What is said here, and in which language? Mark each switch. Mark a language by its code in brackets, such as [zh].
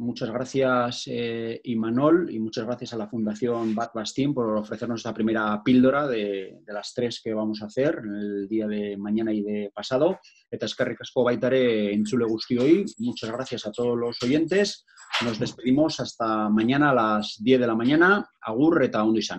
[es] Muchas gracias, Imanol, y muchas gracias a la Fundación Bat Bastin por ofrecernos esta primera píldora de las 3 que vamos a hacer el día de mañana y de pasado. [eu] Eta eskerrik asko baita ere entzule guztioi. [es] Muchas gracias a todos los oyentes. Nos despedimos hasta mañana a las 10 de la mañana. [eu] Agur eta ondo izan.